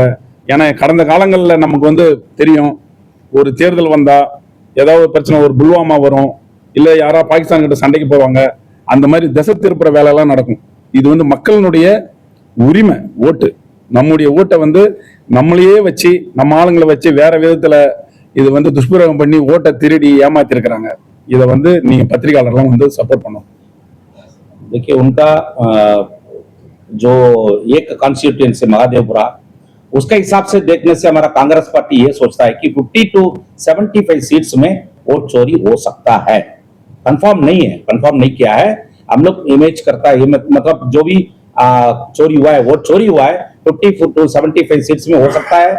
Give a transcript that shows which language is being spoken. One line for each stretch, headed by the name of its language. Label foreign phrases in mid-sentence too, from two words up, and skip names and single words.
Tamil: ஏன்னா கடந்த காலங்களில் நமக்கு வந்து தெரியும், ஒரு தேர்தல் வந்தா ஏதாவது பிரச்சனை, ஒரு புல்வாமா வரும், இல்ல யாரா பாகிஸ்தான் கிட்ட சண்டைக்கு போவாங்க, அந்த மாதிரி திசை திருப்புற வேலை எல்லாம் நடக்கும். இது வந்து மக்களினுடைய உரிமை, ஓட்டு. நம்முடைய ஓட்டை வந்து நம்மளையே வச்சு நம்ம ஆளுங்களை வச்சு வேற விதத்துல இது வந்து துஷ்பிரயோகம் பண்ணி ஓட்டை திருடி ஏமாத்தி இருக்கிறாங்க. இதை வந்து நீங்க பத்திரிகையாளர்லாம் வந்து சப்போர்ட் பண்ணணும்.
Hindi: देखिए उनका जो एक कॉन्स्टिट्यूएंसी महादेवपुरा, उसका हिसाब से देखने से हमारा कांग्रेस पार्टी ये सोचता है कि 50 to 75 सीट्स में वोट चोरी हो सकता है। कंफर्म नहीं है, कंफर्म नहीं किया है। हम लोग इमेज करता है, मतलब जो भी चोरी हुआ है, वोट चोरी हुआ है 50 to 75 सीट्स में हो सकता है।